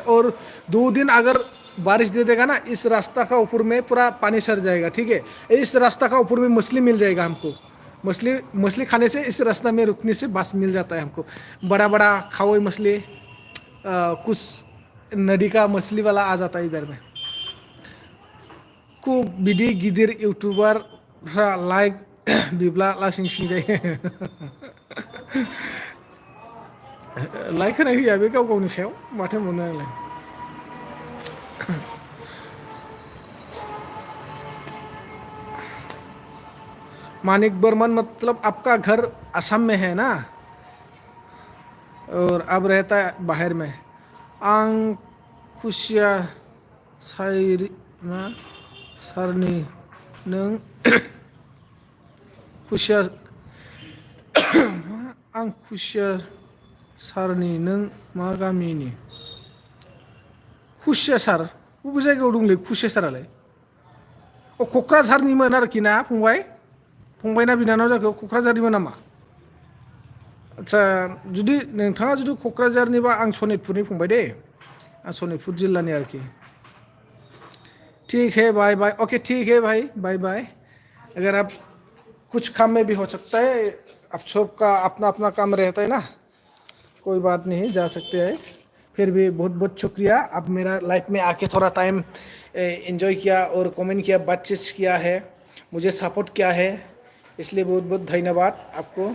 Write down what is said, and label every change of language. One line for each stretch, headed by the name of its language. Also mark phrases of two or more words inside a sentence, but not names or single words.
Hindi: और 2 दिन अगर बारिश दे देगा ना, इस रास्ता का ऊपर में पूरा पानी सर जाएगा, ठीक है। इस रास्ता का ऊपर में मछली मिल जाएगा हमको। मछली मछली खाने से, इस रास्ता में रुकने से बस मिल जाता है हमको। बड़ा बड़ा खाओई मछली, कुछ नदी का मछली वाला आ जाता है इधर में।
Bodo: को बिदि गिदिर यूट्यूबर लाइक बिब्ला लासिं सिं जायो। लाइक होनाय होया बे गाव गावनि सायाव माथो मोनो आंलाय। मानिक बर्मन मतलब आपका घर असम में है ना, और अब रहता है बाहर में। आं खुसिया सारनि नों खुसिया आं खुसिया सारनि नों मा गामिनि? खुसिया सार बबे जायगायाव दंलै खुसिया सारालाय? अ क'क्राझारनिमोन आरोखि ना फंबाय? फंबायना बिनानाव जाखो क'क्राझारनिमोन नामा? आदसा जुदि नोंथाङा जुदि क'क्राझारनिबा आं सनितपुरनि फंबाय दे, आं सनितपुर जिल्लानि आरोखि।
Hindi: ठीक है
English: bye bye,
Hindi: ओके ठीक है भाई,
English: bye bye.
Hindi: अगर आप कुछ काम में भी हो सकता है, आप सबका अपना अपना काम रहता है ना, कोई बात नहीं, जा सकते हैं। फिर भी बहुत बहुत शुक्रिया, आप मेरा लाइफ में आके थोड़ा
English: time enjoy
Hindi: किया और कमेंट किया, बातचीत किया है, मुझे सपोर्ट किया है, इसलिए बहुत बहुत धन्यवाद आपको।